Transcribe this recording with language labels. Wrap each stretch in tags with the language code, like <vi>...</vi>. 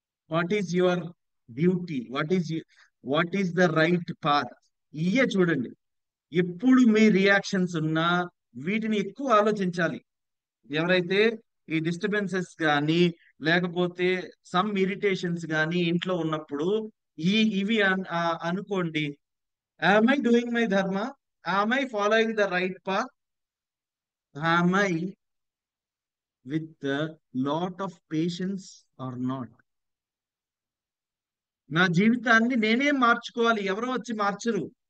<en>what is your duty, what is the right path,</en> <te>ఇయే చూడండి. ఎప్పుడు మీ రియాక్షన్స్ ఉన్నా వీటిని ఎక్కువ ఆలోచించాలి. ఎవరైతే ఈ డిస్టర్బెన్సెస్ కానీ లేకపోతే</te> <en>some irritations</en> <te>కానీ ఇంట్లో ఉన్నప్పుడు ఇవి అనుకోండి.</te> <en>am I doing my dharma, am I following the right path, am I with a lot of patience or not.</en> <te>నా జీవితాన్ని నేనే మార్చుకోవాలి, ఎవరో వచ్చి మార్చరు.</te>